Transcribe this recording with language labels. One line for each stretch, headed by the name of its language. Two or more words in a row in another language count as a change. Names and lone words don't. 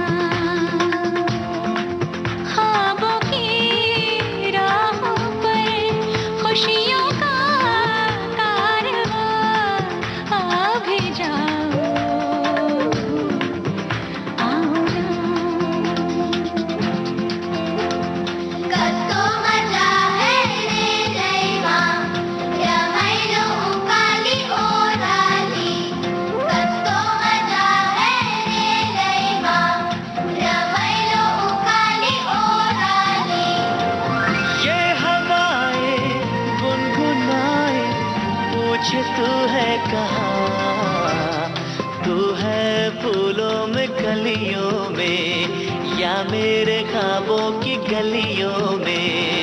Hindi: ख्वाबों की राहों पर खुशियों का कारवां, आ भी जाओ आओ ना।
Nepali: कस्तो मजा है रे लैमा रमाइलो उकाली ओराली, कस्तो मजा है रे लैमा रमाइलो उकाली ओराली।
Hindi: ये हवाएं गुनगुनाए पूछे तू है कहाँ, तू है फूलों में कलियों में या मेरे ख्वाबों की गलियों में।